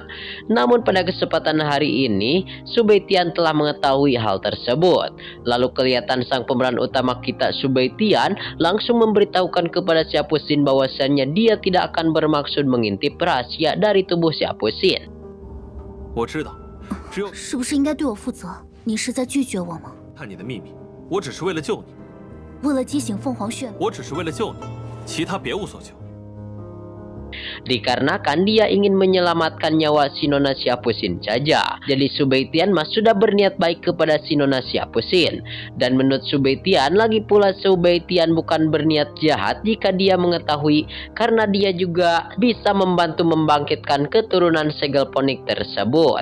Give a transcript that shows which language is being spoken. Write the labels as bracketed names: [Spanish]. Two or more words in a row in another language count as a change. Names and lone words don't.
[Indonesian] Namun pada kesempatan hari ini Subei-tian telah mengetahui hal tersebut. Lalu kelihatan sang pemeran utama kita Subei-tian langsung memberitahukan kepada Siapusin bahwasannya dia tidak akan bermaksud mengintip rahasia dari tubuh Siapusin. [Chinese] 我知道，只有是不是应该对我负责？你是在拒绝我吗？看你的秘密，我只是为了救你。为了激醒凤凰血脉，我只是为了救你，其他别无所求。 [Indonesian] Dikarenakan dia ingin menyelamatkan nyawa si Nona Siapusin saja. Jadi Subei-tian mas sudah berniat baik kepada si Nona Siapusin. Dan menurut Subei-tian, lagi pula Subei-tian bukan berniat jahat jika dia mengetahui, karena dia juga bisa membantu membangkitkan keturunan segel ponik tersebut.